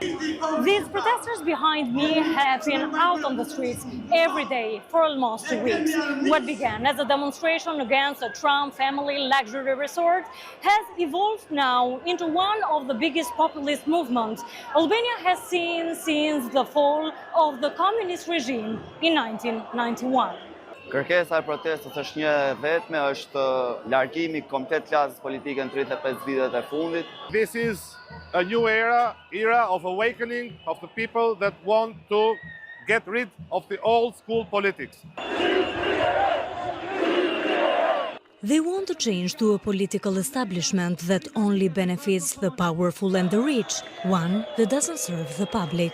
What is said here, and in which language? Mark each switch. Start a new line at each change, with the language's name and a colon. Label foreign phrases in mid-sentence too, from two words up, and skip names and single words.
English: These protesters behind me have been out on the streets every day for almost 2 weeks. What began as a demonstration against a Trump family luxury resort has evolved now into one of the biggest populist movements Albania has seen since the fall of the communist regime in 1991.
Albanian: Kërkesa e protestës është një vetme, është largimi komplet klasës politike në 35 vitet e fundit.
English: This is a new era of awakening of the people that want to get rid of the old school politics. They want to change to a political establishment that only benefits the powerful and the rich, one that doesn't serve the public.